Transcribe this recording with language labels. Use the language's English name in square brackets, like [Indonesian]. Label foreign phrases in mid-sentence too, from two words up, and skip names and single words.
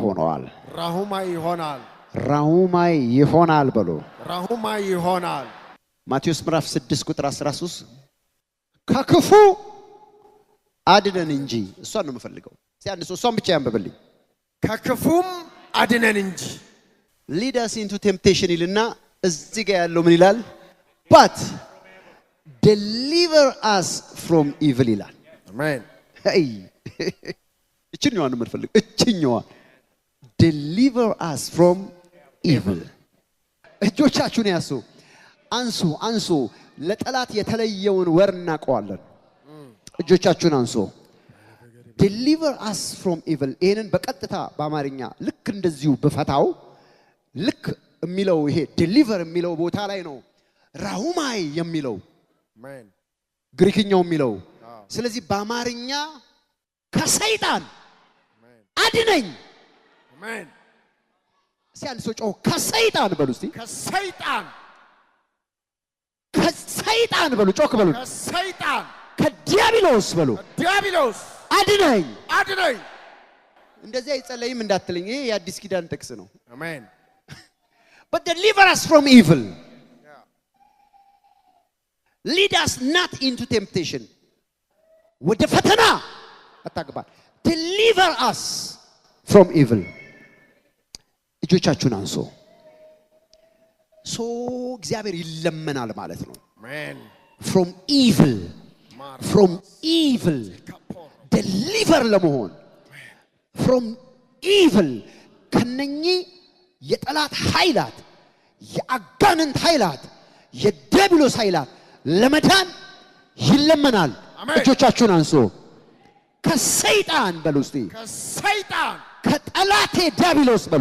[Amharic] ይሆናል በሉ ራሁማ ይሆናል ማቴዎስ ምዕራፍ 6 ቁጥር 13 ከክፉ አድነን እንጂ እሷን ነው የምፈልገው ሲያንስ እሷን ብቻ ያንበብልኝ ከክፉም አድነን እንጂ [English] lead us into temptation [Amharic] ይልና እዚህ ጋር ያለው ምን ይላል [English] but deliver us from evil [Amharic] ይላል አሜን hey እችኛዋ ነው የምፈልገው እችኛዋ [English] deliver us from evil [Amharic] እጆቻችሁን ያሱ አንሱ ለጠላት የተለየውን ወር እናቀዋለን እጆቻችሁን አንሶ [English] deliver us from evil [Amharic] ይሄንን በቀጥታ በአማርኛ ልክ እንደዚሁ በፈታው ልክ የሚለው ይሄ deliver የሚለው ቦታ ላይ ነው ራሁማይ የሚለው አሜን ግሪክኛው የሚለው ስለዚህ በአማርኛ ከሰይጣን አድነኝ አሜን ሲያል ሰው ከሰይጣን በሉ እስቲ ከሰይጣን በሉ ጮክ በሉ ከሰይጣን ከዲያብሎስ በሉ ዲያብሎስ አድነኝ እንደዚህ አይጸለይም እንዳትልኝ ይሄ የአዲስ ኪዳን ጥቅስ ነው አሜን [English] but deliver us from evil lead us not into temptation [Amharic] ወደ ፈተና አታግባ [English] deliver us from evil [Amharic] እጆቻችሁን አንሶ እግዚአብሔር ይለመናል ማለት ነው አሜን [English] from evil deliver [Amharic] ለመሆን [English] from evil [Amharic] ከነኚህ የጠላት ኃይላት የአጋንንት ኃይላት የዲያብሎስ ኃይላት ለመዳን ይለመናል እጆቻችሁን አንሶ ከሰይጣን በሉ እስቲ ከሰይጣን ከጠላቴ ዲያብሎስ በሉ